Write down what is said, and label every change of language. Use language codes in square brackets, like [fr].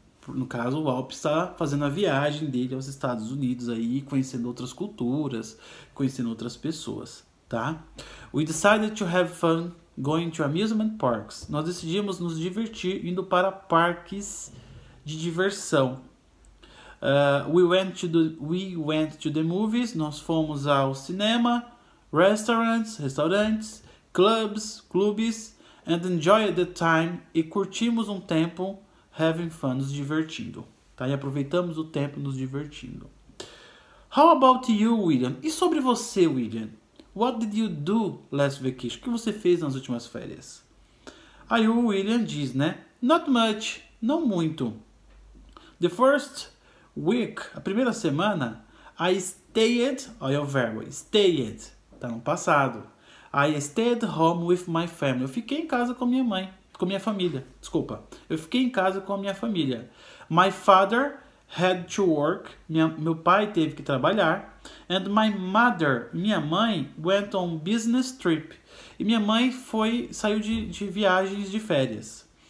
[pt] No caso, o Alp está fazendo a viagem dele aos Estados Unidos aí, conhecendo outras culturas, conhecendo outras pessoas, tá? [en] We decided to have fun going to amusement parks. [pt] Nós decidimos nos divertir indo para parques de diversão. [en] We went to the movies. [pt] Nós fomos ao cinema, restaurantes, clubes, [en] and enjoyed the time, [pt] e curtimos um tempo [en] having fun, [pt] nos divertindo, tá? E aproveitamos o tempo nos divertindo. [en] How about you, William? [pt] E sobre você, [en] William? What did you do last vacation? [pt] O que você fez nas últimas férias? Aí o William diz, né? [en] Not much, [pt] não muito. [en] The first week, [pt] a primeira semana, [en] I stayed, [pt] olha o verbo, stayed, tá no passado. [en] I stayed home with my family. [pt] Eu fiquei em casa com minha mãe, com minha família, desculpa. Eu fiquei em casa com a minha família. [en] My father had to work. [pt] Meu pai teve que trabalhar. [en] And my mother, [pt] minha mãe, [en] went on business trip. [pt] E minha mãe saiu de viagens de férias.